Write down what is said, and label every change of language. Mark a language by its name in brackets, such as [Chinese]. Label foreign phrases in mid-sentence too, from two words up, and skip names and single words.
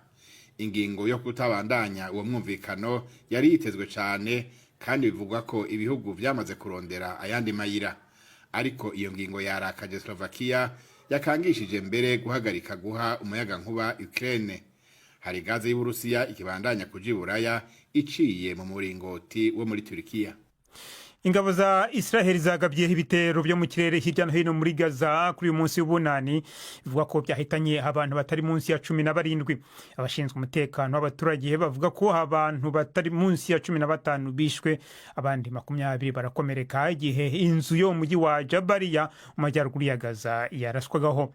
[Rundi] Ingingo yo kutabandanya uwo mwumvikano yari yitezwe cyane, kandi bivugwa ko ibihugu byamaze kurondera ayandi mayira. Ariko iyo ngingo yarakaje Slovakia, yakangishije mbere guhagarika guha umuyaga nkuba Ukraine. Hari gaze y'Uburusiya ikibandanya kuja Buraya iciye mu muringoti wo muri Turkiya. [Kinyarwanda] Ingabo za Israel zagabyeho ibitero byo mu kirere hirya no hino muri Gaza kuri uyu munsi w'ubunani, bivuga ko byahitanye abantu batari munsi ya 17. Abashinzwe umutekano w'abaturage bavuga ko abantu batari munsi ya 15 bishwe, abandi 20 barakomereka igihe inzu yo mu mujyi wa Jabalia mu majyaruguru ya Gaza yarashwagaho.